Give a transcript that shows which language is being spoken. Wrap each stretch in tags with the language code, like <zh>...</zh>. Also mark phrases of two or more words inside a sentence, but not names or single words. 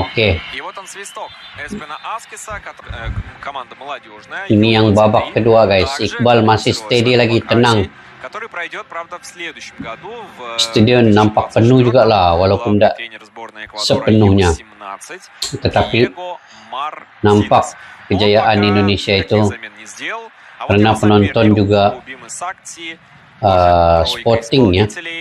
<ms>Oke. Ini yang babak kedua guys. Iqbal masih steady lagi, tenang.</ms> <ru>который пройдет, правда, в следующем году.</ru> <ms>Stadion nampak penuh juga lah, walaupun tidak sepenuhnya. Tetapi nampak kejayaan Indonesia itu karena penonton juga sporting ya.</ms>